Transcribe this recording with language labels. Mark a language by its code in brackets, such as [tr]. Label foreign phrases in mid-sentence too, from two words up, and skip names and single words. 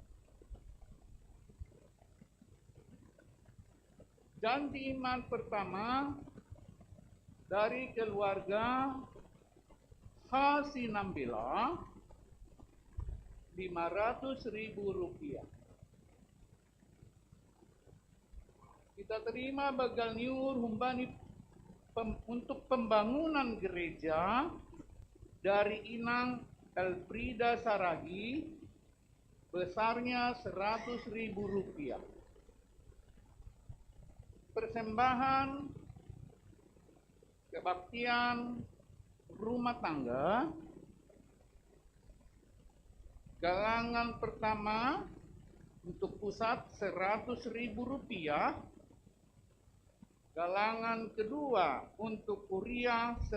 [id] Janji iman pertama dari keluarga Hasinambela Rp500.000. Kita terima [bts] bagal niur humbani [id] untuk pembangunan gereja dari Inang Elfrida Saragi besarnya Rp100.000. Persembahan kebaktian rumah tangga galangan pertama untuk pusat Rp100.000, galangan kedua untuk kuliah